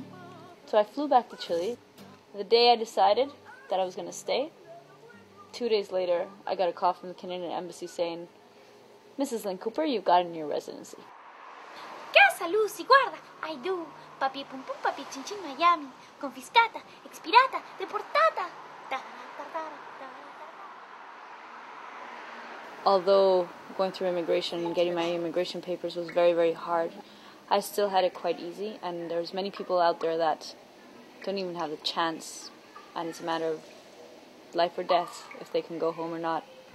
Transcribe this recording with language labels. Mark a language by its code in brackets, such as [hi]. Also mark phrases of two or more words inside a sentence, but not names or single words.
[en] So I flew back to Chile. The day I decided that I was going to stay, 2 days later, I got a call from the Canadian Embassy saying, Mrs. Lynn Cooper, you've gotten your residency. [es] Casa, Lucy, guarda, [en] I do. [es] Papi pum pum, papi chin chin, Miami. [it] Confiscata, expirata, deportata. [en] Although going through immigration and getting my immigration papers was very, very hard, I still had it quite easy, and there's many people out there that don't even have the chance, and it's a matter of life or death if they can go home or not.